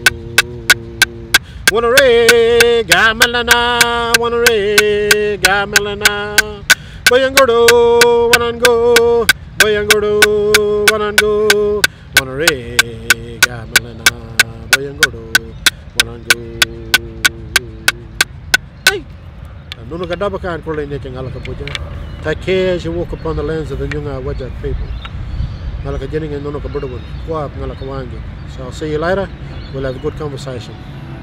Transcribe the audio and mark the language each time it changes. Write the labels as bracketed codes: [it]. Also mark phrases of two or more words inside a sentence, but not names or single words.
[nys] wanare gamelana, wanare gamelana, boyangodo, wanango, boyangodo, wanango, wanare gamelana. [en] Hey! [nys] Nunu kadaba kan kule ne kengal ka puja. [en] Take care as you walk upon the lands of the Nyunga Wajak people. [nys] Ngalaka jening and nunu ka budawun. Kwap ngalaka wangi. [en] So I'll see you later. We'll have a good conversation.